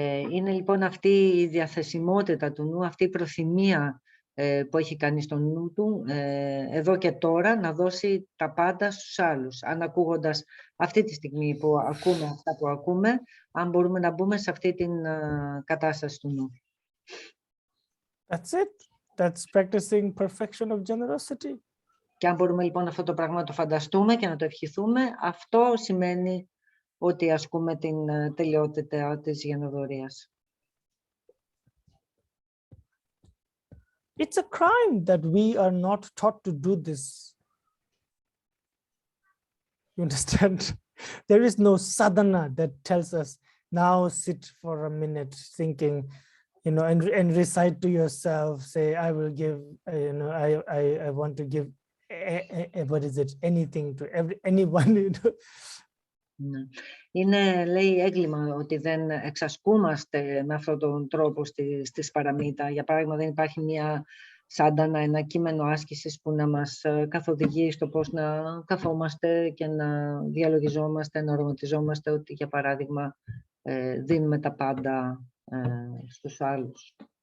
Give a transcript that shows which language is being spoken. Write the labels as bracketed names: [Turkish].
[Greek] Είναι λοιπόν αυτή η διαθεσιμότητα του νου, αυτή η προθυμία που έχει κάνει στο νου του εδώ και τώρα να δώσει τα πάντα στους άλλους. Αν ακούγοντας αυτή τη στιγμή που ακούμε αυτά που ακούμε, αν μπορούμε να μπούμε σε αυτή την κατάσταση του νου. [English] That's it. That's practicing perfection of generosity. [Greek] Και αν μπορούμε λοιπόν αυτό το πράγμα να το φανταστούμε και να το ευχηθούμε, αυτό σημαίνει ότι ασκούμε την τελειότητα της γενοδορίας. [English] It's a crime that we are not taught to do this. You understand? There is no sadhana that tells us, now sit for a minute thinking, you know, and recite to yourself, say, I will give, you know, I want to give, what is it, anything to anyone, you know. [Greek] Είναι, λέει, έγκλημα ότι δεν εξασκούμαστε με αυτόν τον τρόπο στις παραμύτα. Για παράδειγμα, δεν υπάρχει μια σάντανα, ένα κείμενο άσκησης που να μας καθοδηγεί στο πώς να καθόμαστε και να διαλογιζόμαστε, να οραματιζόμαστε ότι, για παράδειγμα, δίνουμε τα πάντα στους άλλους.